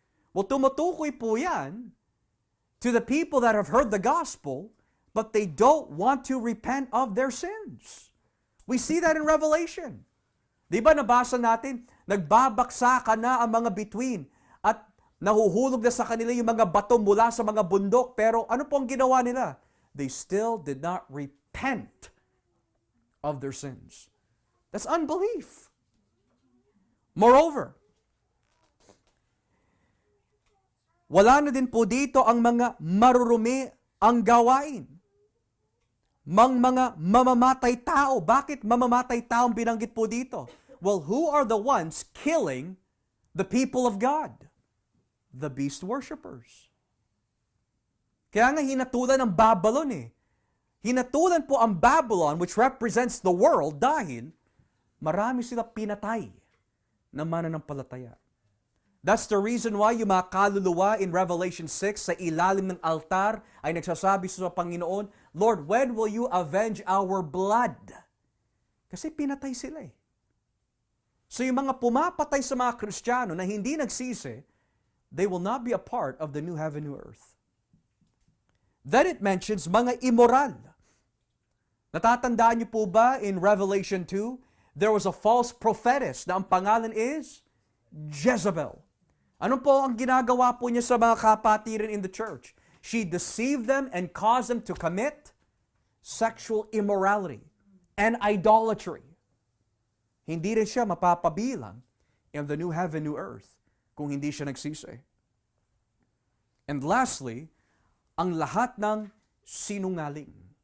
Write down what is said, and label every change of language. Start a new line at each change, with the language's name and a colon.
English: Well,
Filipino: tumutukoy po yan
English: to the people that have heard the gospel, but they don't want to repent of their sins. We see that in Revelation.
Filipino: Di ba nabasa natin, nagbabaksakan na ang mga bituin at nahuhulog na sa kanila yung mga bato mula sa mga bundok. Pero ano po ang ginawa nila?
English: They still did not repent of their sins. That's unbelief. Moreover,
Filipino: wala na din po dito ang mga marurumi ang gawain. Mga mamamatay tao. Bakit mamamatay tao ang binanggit po dito?
English: Well, who are the ones killing the people of God? The beast worshippers.
Filipino: Kaya nga hinatulan ng Babylon Hinatulan po ang Babylon,
English: which represents the world,
Filipino: dahil marami sila pinatay na mananampalataya.
English: That's the reason why
Filipino: yung mga kaluluwa
English: in Revelation 6
Filipino: sa ilalim ng altar ay nagsasabi sa Panginoon,
English: Lord, when will you avenge our blood?
Filipino: Kasi pinatay sila So yung mga pumapatay sa mga Kristiyano na hindi nagsisi,
English: they will not be a part of the new heaven, new earth. Then it mentions mga immoral.
Filipino: Natatandaan niyo po ba
English: in Revelation 2, there was a false prophetess
Filipino: na ang pangalan
English: is Jezebel.
Filipino: Ano po ang ginagawa po niya sa mga kapatiran
English: in the church? She deceived them and caused them to commit sexual immorality and idolatry.
Filipino: Hindi rin siya mapapabilang
English: in the new heaven, new earth
Filipino: kung hindi siya nagsisi.
English: And lastly,
Filipino: ang lahat ng sinungaling.